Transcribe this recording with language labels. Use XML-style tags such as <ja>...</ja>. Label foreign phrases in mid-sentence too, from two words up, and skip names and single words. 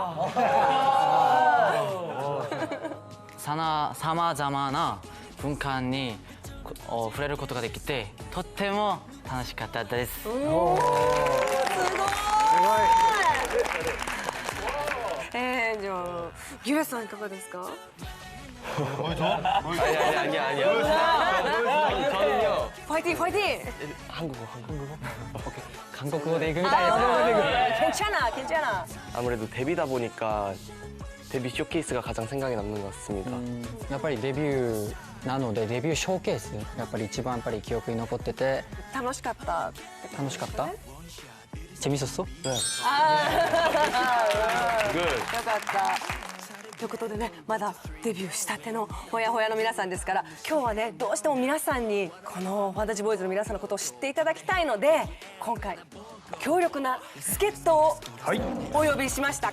<ja>さまざまな文化に触れることができて、とっても楽しかったです。すごい。じゃあギュレさんいかがですか？</ja> <ko>파이팅 파이팅!</ko> <ja>한국어 で行くみたいですね。</ja> <ko>괜찮아. 아무래도 데뷔다 보니까 데뷔 쇼케이스가 가장 생각에 남는 것 같습니다.</ko> <ja>やっぱりデビューなのでデビューショーケースやっぱり一番やっぱり記憶に残ってて楽しかった。楽しかった ？재밌었어？</ja> <ko>네.</ko> <ja>よかった。ということでね、まだデビューしたてのほやほやの皆さんですから、今日はねどうしても皆さんにこのファンタジーボーイズの皆さんのことを知っていただきたいので、今回強力な助っ人をお呼びしました。</ja>